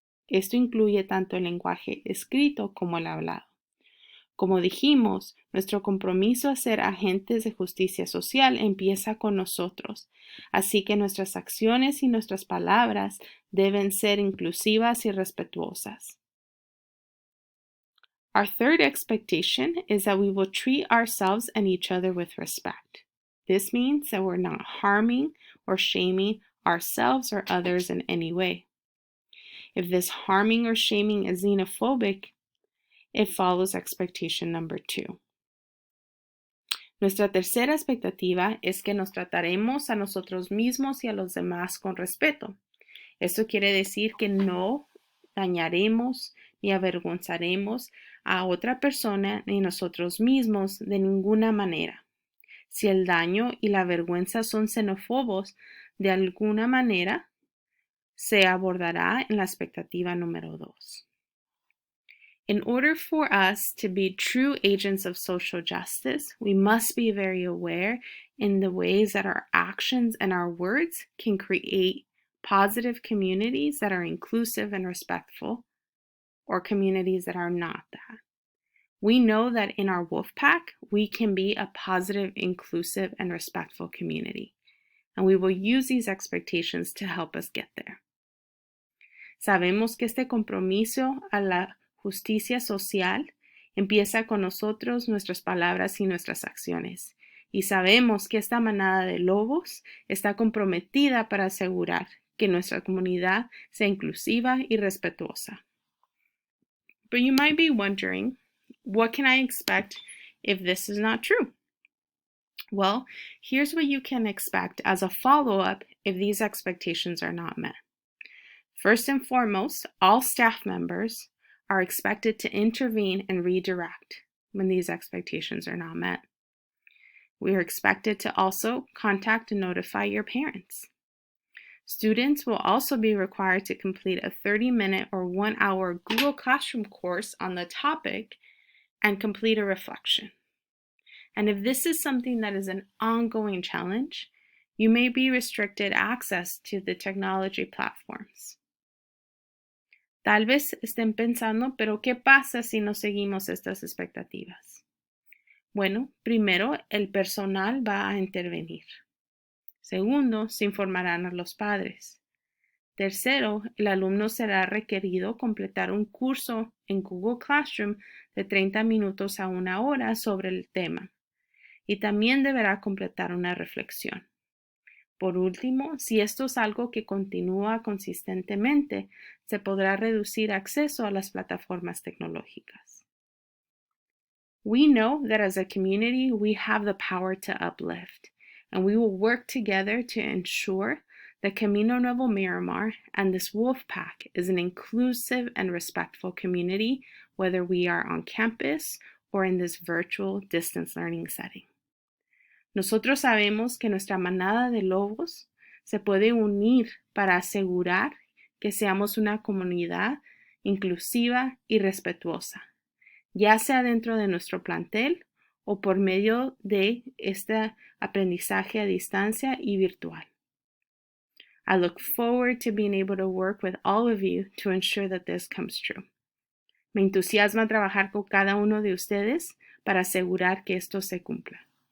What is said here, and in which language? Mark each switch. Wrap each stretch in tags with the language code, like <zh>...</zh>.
<es>Esto incluye tanto el lenguaje escrito como el hablado. Como dijimos, nuestro compromiso a ser agentes de justicia social empieza con nosotros, así que nuestras acciones y nuestras palabras deben ser inclusivas y respetuosas.</es> <en>Our third expectation is that we will treat ourselves and each other with respect. This means that we're not harming or shaming ourselves or others in any way. If this harming or shaming is xenophobic, it follows expectation number 2.</en> <es>Nuestra tercera expectativa es que nos trataremos a nosotros mismos y a los demás con respeto. Esto quiere decir que no dañaremos ni avergonzaremos a otra persona ni nosotros mismos de ninguna manera. Si el daño y la vergüenza son xenófobos, de alguna manera se abordará en la expectativa número 2.</es> <en>In order for us to be true agents of social justice, we must be very aware in the ways that our actions and our words can create positive communities that are inclusive and respectful, or communities that are not that. We know that in our wolf pack, we can be a positive, inclusive, and respectful community, and we will use these expectations to help us get there.</en> <es>Sabemos que este compromiso a la justicia social empieza con nosotros, nuestras palabras y nuestras acciones. Y sabemos que esta manada de lobos está comprometida para asegurar que nuestra comunidad sea inclusiva y respetuosa.</es> <en>But you might be wondering, what can I expect if this is not true? Well, here's what you can expect as a follow-up if these expectations are not met. First and foremost, all staff members are expected to intervene and redirect when these expectations are not met. We are expected to also contact and notify your parents. Students will also be required to complete a 30-minute or 1-hour Google Classroom course on the topic and complete a reflection. And if this is something that is an ongoing challenge, you may be restricted access to the technology platforms.</en> <es>Tal vez estén pensando, pero ¿qué pasa si no seguimos estas expectativas? Bueno, primero, el personal va a intervenir. Segundo, se informarán a los padres. Tercero, el alumno será requerido completar un curso en Google Classroom de 30 minutos a 1 hora sobre el tema y también deberá completar una reflexión. Por último, si esto es algo que continúa consistentemente, se podrá reducir acceso a las plataformas tecnológicas.</es> <en>We know that as a community, we have the power to uplift, and we will work together to ensure that Camino Nuevo Miramar and this wolf pack is an inclusive and respectful community, whether we are on campus or in this virtual distance learning setting.</en> <es>Nosotros sabemos que nuestra manada de lobos se puede unir para asegurar que seamos una comunidad inclusiva y respetuosa, ya sea dentro de nuestro plantel o por medio de este aprendizaje a distancia y virtual.</es> <en>I look forward to being able to work with all of you to ensure that this comes true.</en> <es>Me entusiasma trabajar con cada uno de ustedes para asegurar que esto se cumpla.</es>